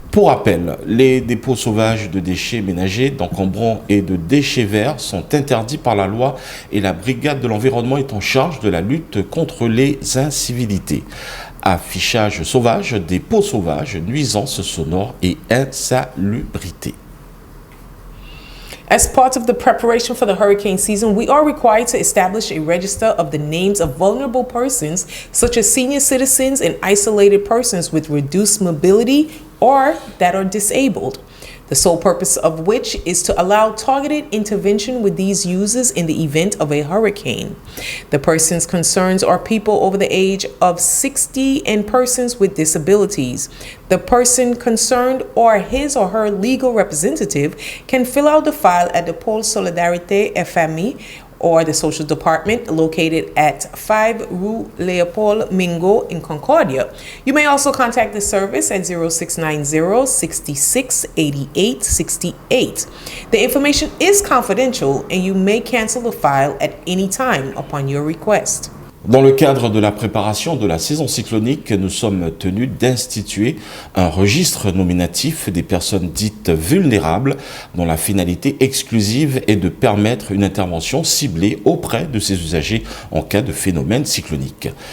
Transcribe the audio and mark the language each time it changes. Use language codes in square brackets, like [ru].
[fr] Pour rappel, les dépôts sauvages de déchets ménagers, d'encombrants et de déchets verts sont interdits par la loi et la brigade de l'environnement est en charge de la lutte contre les incivilités. Affichage sauvage, dépôts sauvages, nuisances sonores et insalubrité. [en] As part of the preparation for the hurricane season, we are required to establish a register of the names of vulnerable persons, such as senior citizens and isolated persons with reduced mobility or that are disabled. The sole purpose of which is to allow targeted intervention with these users in the event of a hurricane. The persons concerned are people over the age of 60 and persons with disabilities. The person concerned or his or her legal representative can fill out the file at the Pôle Solidarité FMI or the social department located at 5 Rue Léopold Mingo in Concordia. You may also contact the service at 0690 66 88 68. The information is confidential and you may cancel the file at any time upon your request. [fr] Dans le cadre de la préparation de la saison cyclonique, nous sommes tenus d'instituer un registre nominatif des personnes dites vulnérables dont la finalité exclusive est de permettre une intervention ciblée auprès de ces usagers en cas de phénomène cyclonique.